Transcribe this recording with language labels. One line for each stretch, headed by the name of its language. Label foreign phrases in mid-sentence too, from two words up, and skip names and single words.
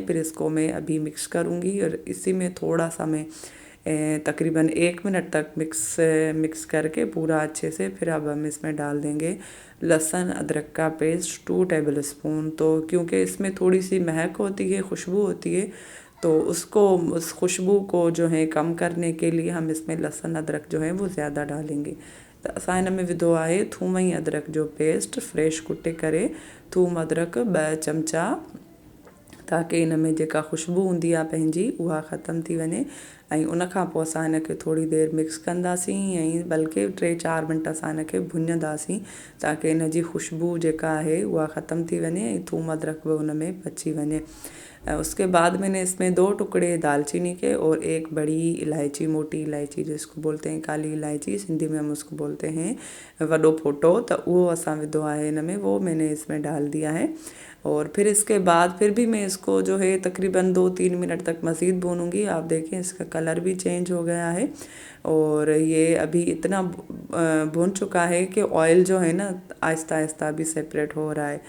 Urdu: پھر اس کو میں ابھی مکس کروں گی، اور اسی میں تھوڑا سا میں تقریباً 1 منٹ تک مکس کرکے پورا اچھے سے، پھر اب ہم اس میں ڈال دیں گے لہسن ادرک کا پیسٹ 2 ٹیبل سپون. تو کیونکہ اس میں تھوڑی سی مہک ہوتی ہے، خوشبو ہوتی ہے، تو اس خوشبو کو جو ہے کم کرنے کے لیے ہم اس میں لہسن ادرک جو ہے وہ زیادہ ڈالیں گے.
Sindhi: त असां हिन में विधो आहे थूम ऐं अदरक जो पेस्ट, फ्रेश कुटे करे थूम अदरक 2 चमचा, ताकि इन में जेका खुशबू हूंदी आहे पंहिंजी उहा ख़तम थी वञे। ऐं उन खां पोइ असां हिनखे थोड़ी देरि मिक्स कंदासीं, ऐं बल्कि 3-4 मिंट असां हिनखे भुञंदासीं, ताकि इन जी खुशबू जेका आहे उहा ख़तम थी वञे ऐं थूम अदरक बि उन में पची वञे।
Urdu: اس کے بعد میں نے اس میں 2 ٹکڑے دارچینی کے اور 1 بڑی الائچی، موٹی الائچی جس کو بولتے ہیں کالی الائچی، سندھی میں ہم اس کو بولتے ہیں
Sindhi: वॾो फोटो, त उहो असां विधो आहे हिन में,
Urdu: وہ میں نے اس میں ڈال دیا ہے. اور پھر اس کے بعد پھر بھی میں اس کو جو ہے تقریباً 2-3 منٹ تک مزید بھونوں گی. آپ دیکھیں اس کا کلر بھی چینج ہو گیا ہے، اور یہ ابھی اتنا بھن چکا ہے کہ آئل جو ہے نا آہستہ آہستہ بھی سیپریٹ ہو رہا ہے.